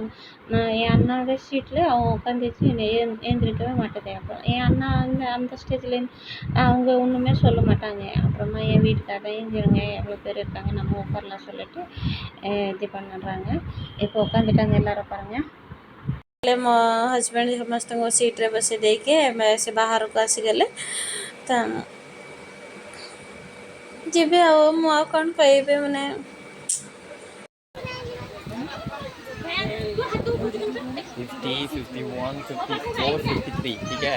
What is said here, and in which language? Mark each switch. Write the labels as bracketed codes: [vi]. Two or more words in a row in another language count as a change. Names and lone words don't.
[ta] நான் என் அண்ணாவோட சீட்டில் அவன் உட்காந்துச்சு, ஏந்திரிக்கவே மாட்டேது. அப்புறம் என் அண்ணா அந்த ஸ்டேஜ்லேருந்து அவங்க ஒன்றுமே சொல்ல மாட்டாங்க. அப்புறமா என் வீட்டுக்காரர் ஏஞ்சிருங்க, எவ்வளோ பேர் இருக்காங்க, நம்ம உட்காரலாம் சொல்லிட்டு இது பண்ணுறாங்க. இப்போ உட்காந்துட்டாங்க எல்லோரும். பாருங்கள், [or] ମୋ ହଜବେଣ୍ଡ ସମସ୍ତଙ୍କୁ ସିଟ୍ରେ ବସେଇ ଦେଇକି ସେ ବାହାରକୁ ଆସିଗଲେ। ତ ଯିବେ ଆଉ, ମୁଁ ଆଉ କ'ଣ କହିବି, ମାନେ 50, 51, 54, 53, [hi] ठीक है।